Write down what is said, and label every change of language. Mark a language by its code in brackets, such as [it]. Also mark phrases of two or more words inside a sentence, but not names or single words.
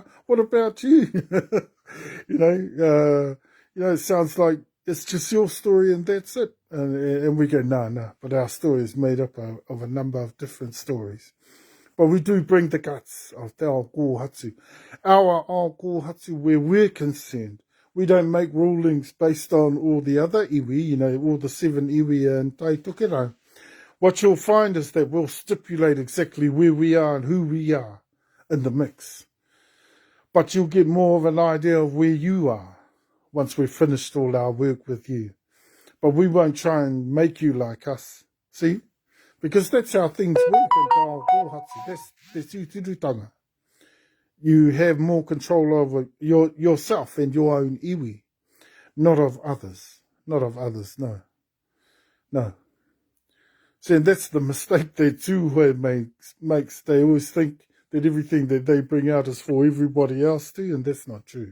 [en] What about you? You know, it sounds like it's just your story and that's it. And we go, no, but our story is made up of a number of different stories. But we do bring the guts of [mi] te ao kōhatu. [en] Our [mi] ao kōhatu, [en] where we're concerned. We don't make rulings based on all the other iwi, you know, all the 7 iwi and tai tokerau. What you'll find is that we'll stipulate exactly where we are and who we are in the mix. But you'll get more of an idea of where you are once we've finished all our work with you. But we won't try and make you like us, see? Because that's how things work in [mi] te ao kōhatu. [en] That's [mi] te tūturutanga. [en] You have more control over yourself and your own iwi not of others. Not of others, no. No. See, and that's the mistake that Tūhoe makes. They always think that everything that they bring out is for everybody else too, and that's not true.